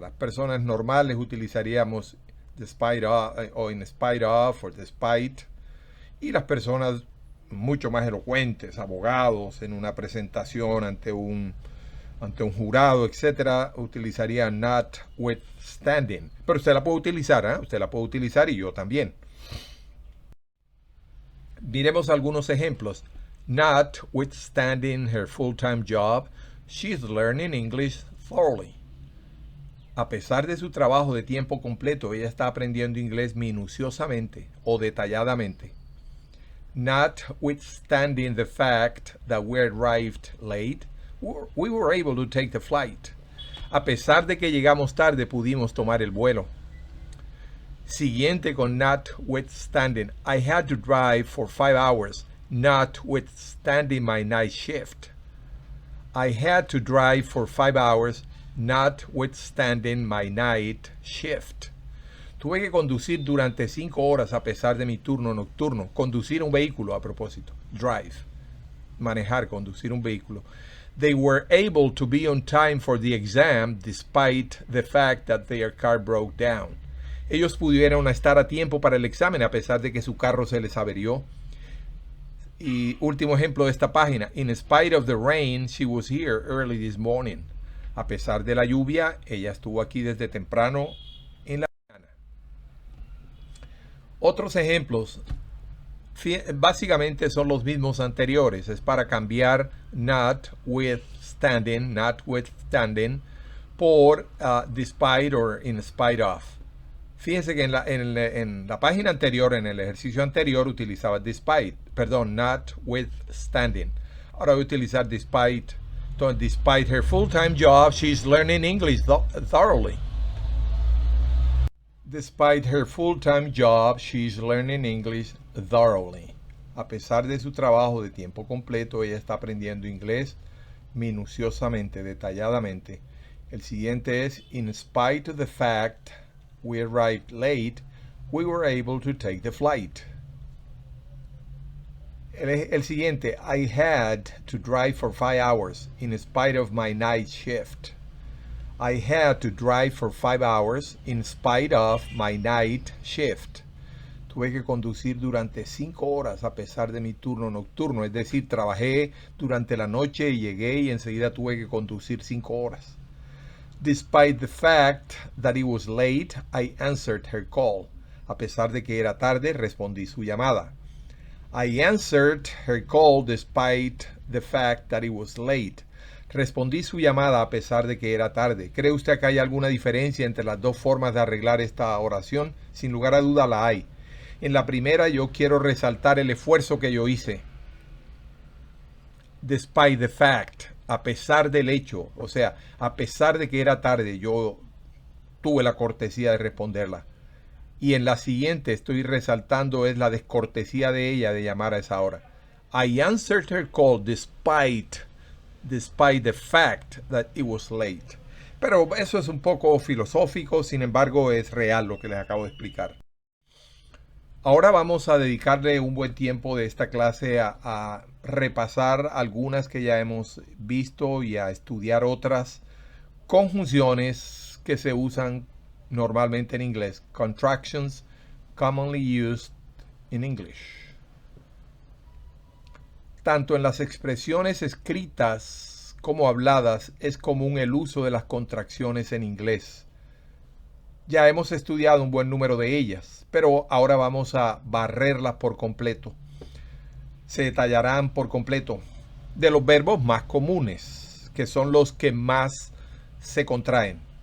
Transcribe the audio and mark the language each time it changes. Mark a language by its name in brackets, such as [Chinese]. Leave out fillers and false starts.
[Spanish] Las personas normales utilizaríamos despite of, o in spite of, o despite, y las personas mucho más elocuentes, abogados en una presentación ante un ante un jurado, etcétera, utilizaría notwithstanding. Pero usted la puede utilizar, ¿eh? Usted la puede utilizar y yo también. Miremos algunos ejemplos. [English] Notwithstanding her full-time job, she's learning English thoroughly. [Spanish] A pesar de su trabajo de tiempo completo, ella está aprendiendo inglés minuciosamente o detalladamente. [English] Notwithstanding the fact that we arrived late, we were able to take the flight. [Spanish] A pesar de que llegamos tarde, pudimos tomar el vuelo. Siguiente con notwithstanding. [English] I had to drive for 5 hours, notwithstanding my night shift. I had to drive for 5 hours, notwithstanding my night shift. [Spanish] Tuve que conducir durante 5 horas a pesar de mi turno nocturno. Conducir un vehículo, a propósito. Drive. Manejar, conducir un vehículo. [English] They were able to be on time for the exam despite the fact that their car broke down. [Spanish] Ellos pudieron estar a tiempo para el examen a pesar de que su carro se les averió. Y último ejemplo de esta página. [English] In spite of the rain, she was here early this morning. [Spanish] A pesar de la lluvia, ella estuvo aquí desde temprano en la mañana. Otros ejemplos básicamente son los mismos anteriores. Es para cambiar notwithstanding por despite or in spite of. Fíjense que en la página anterior, en el ejercicio anterior, utilizaba notwithstanding. Ahora voy a utilizar despite. [English] Entonces, despite her full-time job, she's learning English thoroughly. Despite her full-time job, she's learning English thoroughly. [Spanish] A pesar de su trabajo de tiempo completo, ella está aprendiendo inglés minuciosamente, detalladamente. El siguiente es, [English] in spite of the fact we arrived late, we were able to take the flight. [Spanish] El siguiente, [English] I had to drive for 5 hours in spite of my night shift. I had to drive for 5 hours in spite of my night shift. [Spanish] Tuve que conducir durante 5 horas a pesar de mi turno nocturno. Es decir, trabajé durante la noche y llegué y enseguida tuve que conducir 5 horas. [English] Despite the fact that it was late, I answered her call. [Spanish] A pesar de que era tarde, respondí su llamada. [English] I answered her call despite the fact that it was late. [Spanish] Respondí su llamada a pesar de que era tarde. ¿Cree usted que hay alguna diferencia entre las dos formas de arreglar esta oración? Sin lugar a duda la hay. En la primera yo quiero resaltar el esfuerzo que yo hice. [English] Despite the fact, [Spanish] a pesar del hecho, o sea, a pesar de que era tarde, yo tuve la cortesía de responderla. Y en la siguiente estoy resaltando es la descortesía de ella de llamar a esa hora. [English] I answered her call despite the fact that it was late. [Spanish] Pero eso es un poco filosófico, sin embargo es real lo que les acabo de explicar. Ahora vamos a dedicarle un buen tiempo de esta clase a repasar algunas que ya hemos visto y a estudiar otras conjunciones que se usan normalmente en inglés. [English] Contractions commonly used in English. [Spanish] Tanto en las expresiones escritas como habladas es común el uso de las contracciones en inglés. Ya hemos estudiado un buen número de ellas, pero ahora vamos a barrerlas por completo. Se detallarán por completo de los verbos más comunes, que son los que más se contraen.